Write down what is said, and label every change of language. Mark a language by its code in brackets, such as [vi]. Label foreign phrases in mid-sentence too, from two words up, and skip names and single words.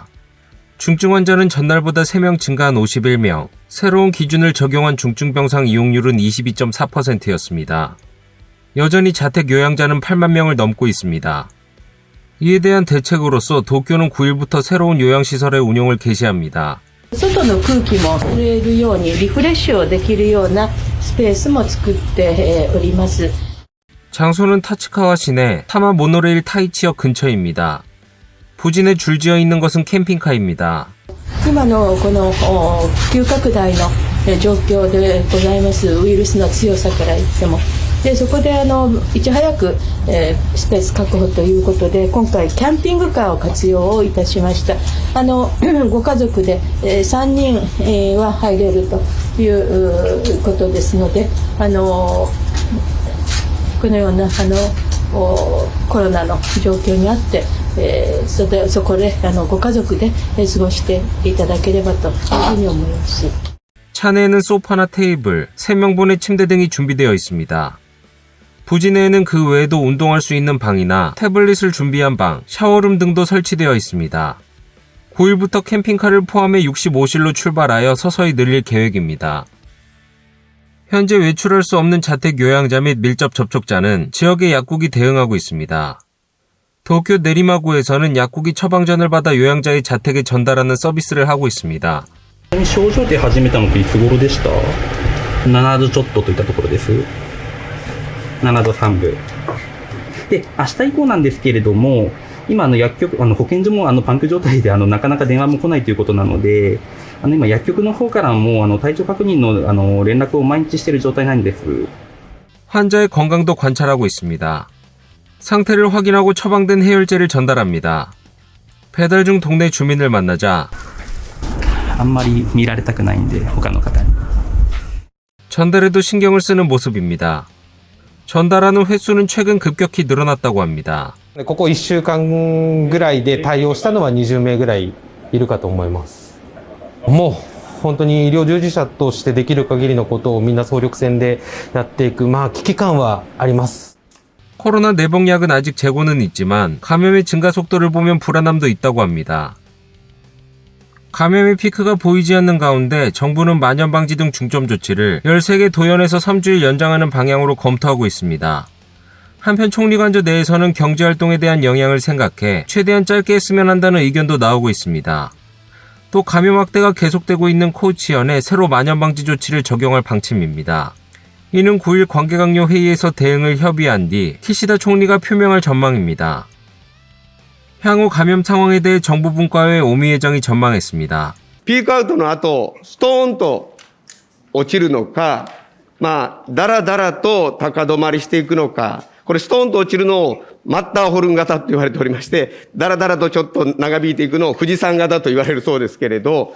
[ko] 중증 환자는 전날보다 3명 증가한 51명, 새로운 기준을 적용한 중증병상 이용률은 22.4%였습니다. 여전히 자택 요양자는 8만 명을 넘고 있습니다. 이에 대한 대책으로서 도쿄는 9일부터 새로운 요양시설의 운영을 개시합니다. [ja] 外の空気も吸えるようにリフレッシュをできるようなスペースも作っております。 [ko] 장소는 타츠카와 시내 타마 모노레일 타이치역 근처입니다. 부진에 줄지어 있는 것은 캠핑카입니다. [ja] 今のこの急拡大の状況でございます。ウイルスの強さから言っても。でそこでいち早くスペース確保ということで今回キャンピングカーを活用をいたしました。ご家族で3人は入れるということですので、このようなコロナの状況にあって、そこでご家族で過ごしていただければというふうに思います。 [ko] 차 내에는 소파나 테이블, 3명분의 침대 등이 준비되어 있습니다. 부지 내에는 그 외에도 운동할 수 있는 방이나 태블릿을 준비한 방, 샤워룸 등도 설치되어 있습니다. 9일부터 캠핑카를 포함해 65실로 출발하여 서서히 늘릴 계획입니다. 현재 외출할 수 없는 자택 요양자 및 밀접 접촉자는 지역의 약국이 대응하고 있습니다. 도쿄 내리마구에서는 약국이 처방전을 받아 요양자의 자택에 전달하는 서비스를 하고 있습니다. [ja] 症状で始めたのっていつ頃でした？ 7度ちょっとといったところです。7度3分。で、明日以降なんですけれども、今薬局、保健所もパンク状態でなかなか電話も来ないということなので、今薬局の方からも体調確認の連絡を毎日している状態なんです。 [ko] 환자의 건강도 관찰하고 있습니다. 상태를 확인하고 처방된 해열제를 전달합니다. 배달 중 동네 주민을 만나자 [ja] あんまり見られたくないんで他の方に [ko] 전달에도 신경을 쓰는 모습입니다. 전달하는 횟수는 최근 급격히 늘어났다고 합니다. [ja] ここ1週間ぐらいで対応したのは20名ぐらいいるかと思います。もう本当に医療従事者としてできる限りのことをみんな総力戦でやっていく、危機感はあります。 [ko] 코로나 내복약은 아직 재고는 있지만 감염의 증가 속도를 보면 불안함도 있다고 합니다. 감염의 피크가 보이지 않는 가운데 정부는 만연방지 등 중점 조치를 13개 도현에서 3주일 연장하는 방향으로 검토하고 있습니다. 한편 총리관저 내에서는 경제활동에 대한 영향을 생각해 최대한 짧게 했으면 한다는 의견도 나오고 있습니다. 또 감염 확대가 계속되고 있는 코우치현에 새로 만연방지 조치를 적용할 방침입니다. 이는 9일 관계강요 회의에서 대응을 협의한 뒤 키시다 총리가 표명할 전망입니다. 향후 감염 상황에 대해 정부 분과회 오미 회장이 전망했습니다. [ja] ピークアウトの後、ストーンと落ちるのか、だらだらと高止まりしていくのか、これストーンと落ちるのをマッターホルン型と言われておりまして、だらだらとちょっと長引いていくのを富士山型と言われるそうですけれど、